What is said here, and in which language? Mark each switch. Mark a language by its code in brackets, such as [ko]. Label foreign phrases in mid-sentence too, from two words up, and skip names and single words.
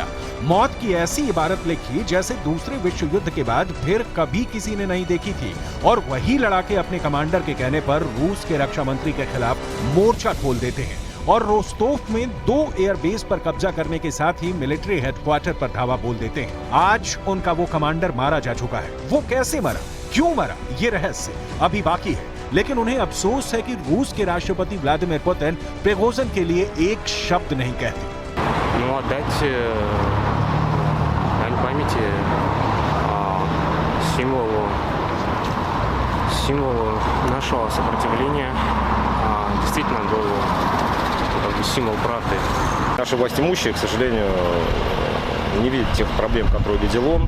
[hi] मौत की ऐसी इबारत लिखी जैसे दूसरे विश्व युद्ध के बाद फिर कभी किसी ने नहीं देखी थी, और वही लड़ाके अपने कमांडर के कहने पर रूस के रक्षा मंत्री के खिलाफ मोर्चा खोल देते हैं और रोस्टोव में 2 एयरबेस पर कब्जा करने के साथ ही [en] military headquarters [hi] पर धावा बोल देते हैं। आज उनका वो कमांडर मारा जा चुका है। वो कैसे मरा, क्यों मरा, ये रहस्य अभी बाकी है, लेकिन उन्हें अफसोस है कि रूस के राष्ट्रपति व्लादिमीर पुतिन प्रिगोजिन के लिए एक शब्द नहीं कहते। [ru] Ну, отдать дань памяти символу нашего сопротивления. Действительно был как бы символ правды. Наши властимущие, к сожалению, не видят тех проблем, которые видел он.